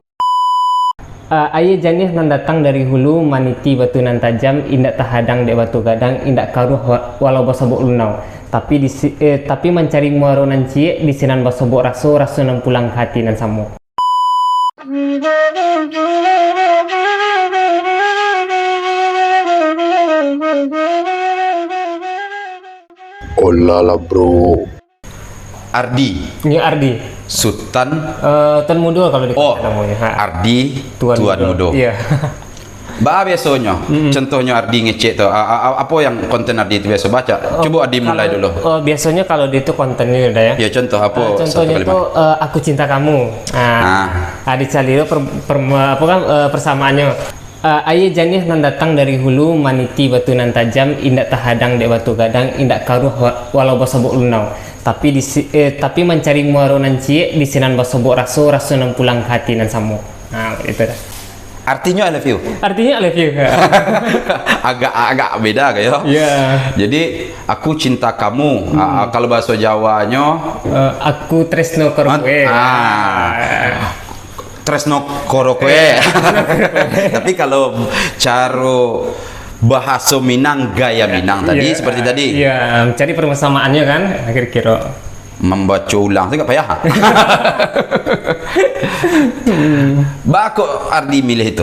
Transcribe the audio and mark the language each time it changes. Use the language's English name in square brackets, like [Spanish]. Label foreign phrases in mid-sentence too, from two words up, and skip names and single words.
[Minangkabau] Ayah janih nan datang dari hulu, maniti batu nan tajam, indak tahadang dek batu gadang, indak karuh walau basabok lunau, tapi mencari muaro nan cie di sinan basabok raso nan pulang ke hati nan samo. [Indonesian] Olah lah bro. Ardi. Ini Ardi. Sultan. Tuan Mudo kalau di namanya. Ardi Tuan Mudo. Iya. Biasanya, contohnya Ardi ngecek tuh, apa yang konten Ardi itu biasa baca? Coba Ardi mulai dulu. Biasanya kalau dia itu kontennya udah ya. Ya contoh apa? Contohnya itu aku cinta kamu. Dicari persamaannya. [Minangkabau] Ayah janih nan datang dari hulu, maniti batu nan tajam, indak tahadang dek batu gadang, indak karuh walau basabok lunau, tapi mencari muaro nan cie di sinan basabok raso nan pulang ke hati nan samo. [Indonesian] Nah itu dah. [English] Artinya I love you. Artinya I love you. [Indonesian] agak beda kayak. Iya. Jadi aku cinta kamu. Kalau bahasa Jawanya [Javanese] aku tresno karo kowe. Tresno karo kowe. [Indonesian] Tapi kalau cara bahasa Minang, gaya Minang tadi seperti tadi. Iya, mencari persamaannya kan kira-kira. Membaca ulang itu gak payah. Kok Ardi milih itu?